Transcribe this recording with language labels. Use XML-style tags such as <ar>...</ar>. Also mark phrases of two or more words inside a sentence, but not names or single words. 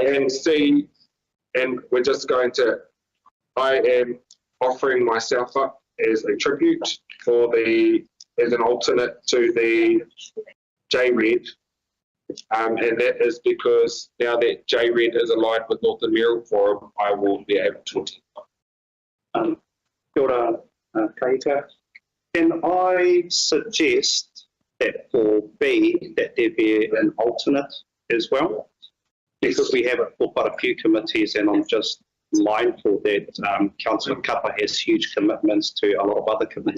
<en>And C, and we're just going to, I am offering myself up as a tribute for as an alternate to the J-Red. And that is because now that J-Red is aligned with Northern Mayoral Forum, I will be able to attend.</en> <mi>Kia ora, Kaita.</mi> <en>Can I suggest that for B, that there be an alternate as well? Because we have it for quite a few committees, and I'm just mindful that Councillor Kappa has huge commitments to a lot of other committees.</en>